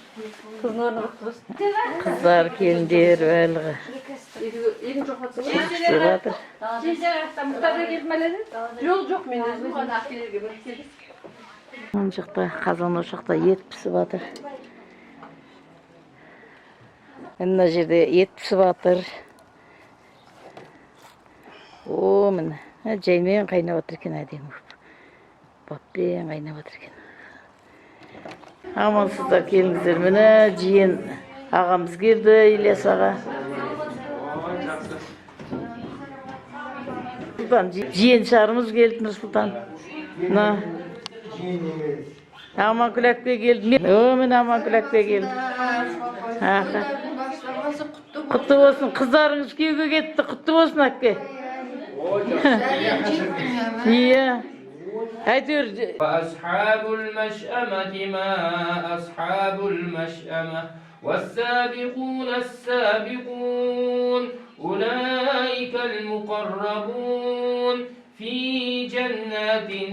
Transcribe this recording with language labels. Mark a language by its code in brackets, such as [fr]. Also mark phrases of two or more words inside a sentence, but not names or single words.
[kk] Қыздар, келіндер, бәлігі. Күштеп жатыр. Жол жоқ мен өзім ғана ақелерге бір келдім. Мына жақта қазан ошақта ет пісіп жатыр. Mına jerde et pişip atır. O mına. Jaymen qaynap atır eкен әдемі. Баппен qaynap atır eкен. Амансыздар келіңіздер. Міне жиен ағамыз келді, Ильяс аға. Сұлтан, жиен шарымыз келді Нұрсұлтан. Мына Аманкүл әпке келді. Міне Аманкүл әпке келді. Құтты болсын, қыздарыңыз күйеуге кетті. Құтты болсын әпке. Iya. Hayır. [ar] وأصحاب المشأمة ما أصحاب المشأمة والسابقون السابقون أولئك المقربون في جنات